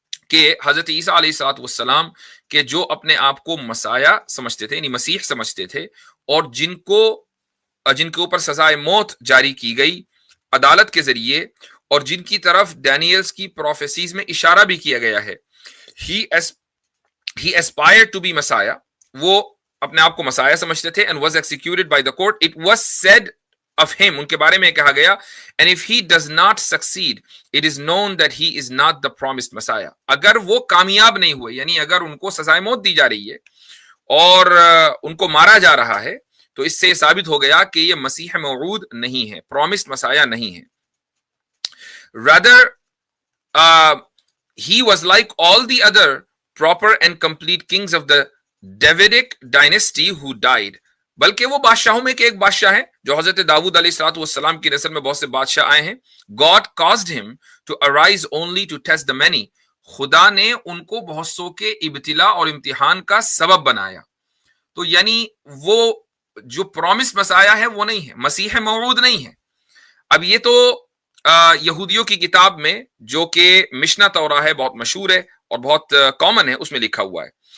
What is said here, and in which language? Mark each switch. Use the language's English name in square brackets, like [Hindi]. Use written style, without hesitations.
[Urdu] کہ حضرت عیسیٰ علیہ السلام کے جو اپنے آپ کو مسیح سمجھتے تھے، یعنی مسیح سمجھتے تھے، اور جن کے اوپر سزائے موت جاری کی گئی عدالت کے ذریعے، اور جن کی طرف ڈینیلز کی پروفیسیز میں اشارہ بھی کیا گیا ہے. [English] he aspired to be Messiah، [Urdu] وہ اپنے آپ کو مسیح سمجھتے تھے، [English] and was executed by the court. It was said of him، [Urdu] ان کے بارے میں کہا گیا، [English] and if he does not succeed it is known that he is not the promised Messiah. [Urdu] اگر وہ کامیاب نہیں ہوئے، یعنی اگر ان کو سزائے موت دی جا رہی ہے اور ان کو مارا جا رہا ہے، تو اس سے ثابت ہو گیا کہ یہ مسیح موعود نہیں ہے، پرومسڈ مسیح نہیں ہے. [English] rather he was like all the other proper and complete kings of the Davidic dynasty who died. [Urdu] بلکہ وہ بادشاہوں میں کے ایک بادشاہ ہیں جو حضرت داؤد علیہ السلام کی نسل میں بہت سے بادشاہ آئے ہیں. [English] God caused him to arise only to test the many. [Urdu] خدا نے ان کو بہت سو کے ابتلا اور امتحان کا سبب بنایا. تو یعنی وہ جو پرومس مسیح ہے وہ نہیں ہے، مسیح موعود نہیں ہے. اب یہ تو یہودیوں کی کتاب میں جو کہ مشنا تورا ہے، بہت مشہور ہے اور بہت کامن ہے، اس میں لکھا ہوا ہے.